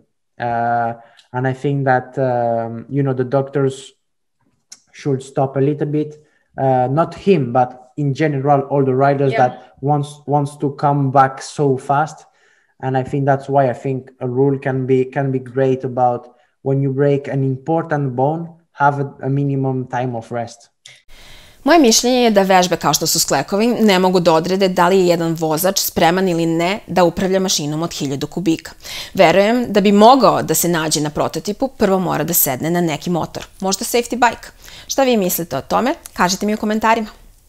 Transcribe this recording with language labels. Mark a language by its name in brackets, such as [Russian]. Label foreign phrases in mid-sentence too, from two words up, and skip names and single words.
[English] And I think that, you know, the doctors should stop a little bit, not him, but in general, all the riders that wants to come back so fast. And I think that's why I think a rule can be great about when you break an important bone, have a minimum time of rest. [Serbian] Moje mišljenje je da vežbe kao što su Sklekovi ne mogu da odrede da li je jedan vozač spreman ili ne da upravlja mašinom od 1000 kubika. Verujem da bi mogao da se nađe na prototipu, prvo mora da sedne na neki motor, možda [English] safety bike. [Serbian] Šta vi mislite o tome? Kažite mi u komentarima.